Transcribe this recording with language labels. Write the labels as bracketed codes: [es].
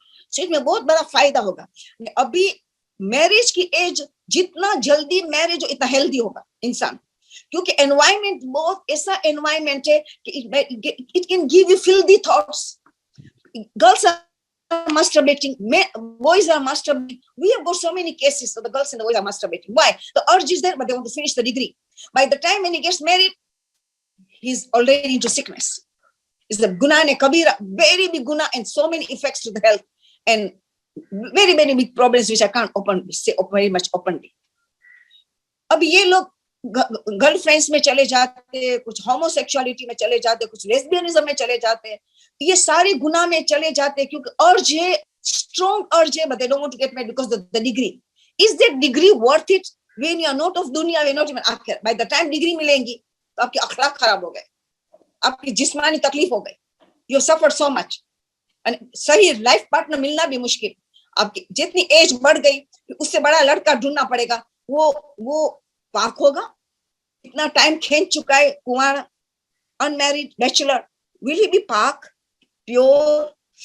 [hi] So इसमें बहुत बड़ा फायदा होगा. अभी मैरिज की एज जितना जल्दी मैरिज हो इतना हेल्दी होगा इंसान, क्योंकि एनवायरमेंट बहुत ऐसा एनवायरमेंट है कि [en] It can give you filthy thoughts. Girls are masturbating, boys are masturbating. We have got so many cases of the girls and the boys are masturbating. Why? The urge is there, but they want to finish the degree. By the time when he gets married, he's already into sickness. It's the guna ne kabira, very big guna, and so many effects to the health, and very very big problems which I can't say very much openly. [hi] अब ये लोग girlfriends में चले जाते, कुछ homosexuality में चले जाते, कुछ लेस्बियनिज्म में चले जाते, ये सारे गुनाह में चले जाते, क्योंकि अर्ज है, स्ट्रॉन्ग अर्ज है, [en] but they don't want to get married because of the degree. Is that degree worth it when you are not of दुनिया, when not even आखिर? By the time [hi] डिग्री मिलेंगी तो आपकी अखलाक खराब हो गए, आपकी जिस्मानी तकलीफ हो गई, [en] you suffered so much, [hi] and सही लाइफ पार्टनर मिलना भी मुश्किल. आपकी जितनी एज बढ़ गई उससे बड़ा लड़का ढूंढना पड़ेगा, वो पाक होगा, इतना टाइम खींच चुका है, कुंवारा, unmarried, bachelor, will he B पाक, प्योर?